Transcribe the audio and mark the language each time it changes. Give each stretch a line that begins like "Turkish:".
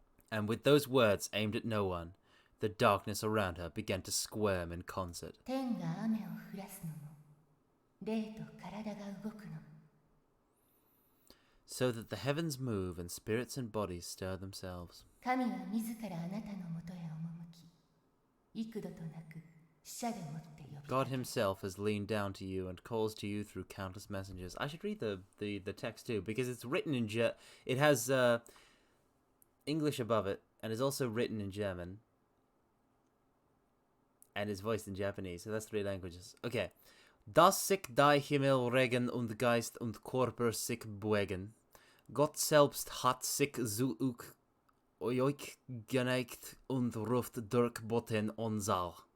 English: And with those words aimed at no one, the darkness around her began to squirm in concert.
Japanese: 天が雨を降らすのも、霊と体が動くのも。
English: So that the heavens move and spirits and bodies stir themselves.
Japanese: 神は自らあなたのもとへ赴き、幾度となく死者でもって呼びかけ
English: God himself has leaned down to you and calls to you through countless messengers. I should read the text too, because it's written in it has English above it, and is also written in German, and is voiced in Japanese, so that's 3 languages. Okay.
German: Das sich die Himmel regen und Geist und Körper sich bewegen. Gott selbst hat sich zu euch geneigt und ruft durch Boten und Saal.